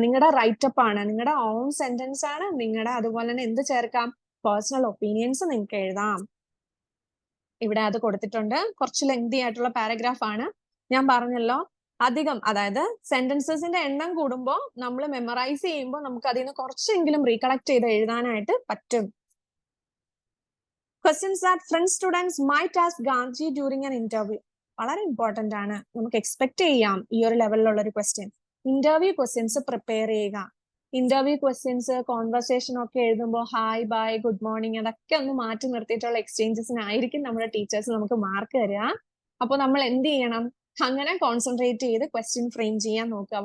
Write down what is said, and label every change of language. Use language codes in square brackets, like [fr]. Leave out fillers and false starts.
[ml] നിങ്ങളുടെ റൈറ്റപ്പ് ആണ്, നിങ്ങളുടെ ഓൺ സെന്റൻസ് ആണ്, നിങ്ങളുടെ അതുപോലെ തന്നെ എന്ത് ചേർക്കാം, പേഴ്സണൽ ഒപ്പീനിയൻസ് നിങ്ങൾക്ക് എഴുതാം. ഇവിടെ അത് കൊടുത്തിട്ടുണ്ട്. കുറച്ച് ലെങ്തി ആയിട്ടുള്ള പാരഗ്രാഫ് ആണ്. ഞാൻ പറഞ്ഞല്ലോ, അധികം, അതായത് സെന്റൻസസിന്റെ എണ്ണം കൂടുമ്പോൾ നമ്മൾ മെമ്മറൈസ് ചെയ്യുമ്പോൾ നമുക്ക് അതിൽ നിന്ന് കുറച്ചെങ്കിലും റീകളക്ട് ചെയ്ത് എഴുതാനായിട്ട് പറ്റും. [en] Questions that French students might ask Gandhi during an interview. [ml] വളരെ ഇമ്പോർട്ടന്റ് ആണ്, നമുക്ക് എക്സ്പെക്ട് ചെയ്യാം ഈ ഒരു ലെവലിലുള്ള ഒരു ക്വസ്റ്റ്യൻ. ഇന്റർവ്യൂ ക്വസ്റ്റ്യൻസ് പ്രിപ്പയർ ചെയ്യുക. ഇന്റർവ്യൂ ക്വസ്റ്റ്യൻസ് കോൺവെർസേഷൻ ഒക്കെ എഴുതുമ്പോൾ ഹായ് ബൈ ഗുഡ് മോർണിംഗ് അതൊക്കെ ഒന്ന് മാറ്റി നിർത്തിയിട്ടുള്ള എക്സ്ചേഞ്ചസിനായിരിക്കും നമ്മുടെ ടീച്ചേഴ്സ് നമുക്ക് മാർക്ക് തരിക. അപ്പൊ നമ്മൾ എന്ത് ചെയ്യണം, അങ്ങനെ കോൺസെൻട്രേറ്റ് ചെയ്ത് ക്വസ്റ്റ്യൻ ഫ്രെയിം ചെയ്യാൻ നോക്കുക.